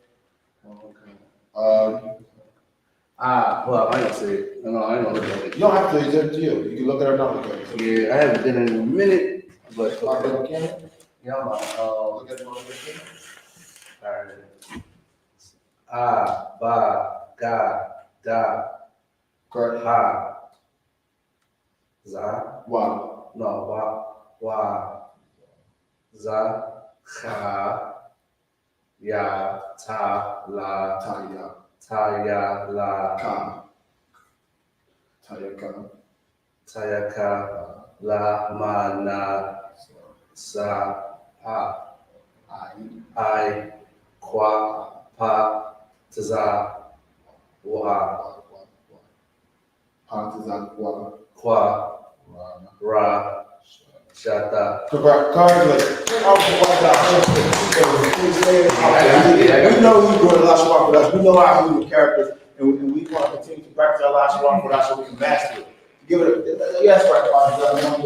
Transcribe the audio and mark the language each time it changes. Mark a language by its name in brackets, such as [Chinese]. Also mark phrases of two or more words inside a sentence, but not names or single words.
[English] Well, I ain't say it. No, I ain't gonna look at it. You don't have to, it's up to you. You can look at it or not look at it. So, Yeah, I haven't been in a minute, but on camera? yeah, I'm Look at it on the camera. All Ha, ba, ga, da, Correct. ha, za, Wow. no, wa, za, ha, ya, ta, la, Taya. ta, ya, la, Ka. Tayaka. tayaka, la, ma, na, sa, ha, I, kwa, pa, tza, wa, Pantazakwa. kwa, ra, shata. Congratulations. We know we doing Lashawan for us. We know our movie characters, and we want to continue to practice our Lashawan for us so we can master it. Give it a yes, right, Father.